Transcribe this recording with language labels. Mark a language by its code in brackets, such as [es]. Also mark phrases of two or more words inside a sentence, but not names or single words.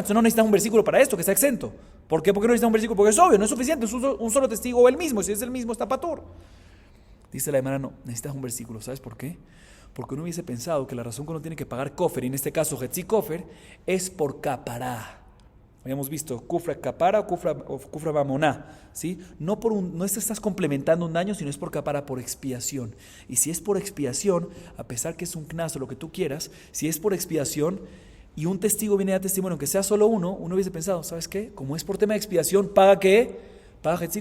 [es] Entonces no necesitas un versículo para esto, que está exento. ¿Por qué? Porque no necesitas un versículo, porque es obvio, no es suficiente, es un solo testigo o el mismo. Si es el mismo, está patur. Dice la hermana, no, necesitas un versículo. ¿Sabes por qué? Porque uno hubiese pensado que la razón que uno tiene que pagar kofer, y en este caso Hetzik-Ofer, es por capará. Habíamos visto [arc] כופרא כפרה [es] o [arc] כופרא ממונא, [es] ¿sí? No estás complementando un daño, sino es por capara, por expiación. Y si es por expiación, a pesar que es un knas o lo que tú quieras, si es por expiación y un testigo viene a dar testimonio, aunque sea solo uno hubiese pensado, ¿sabes qué? Como es por tema de expiación, ¿paga qué? Paga Hetzik-Ofer.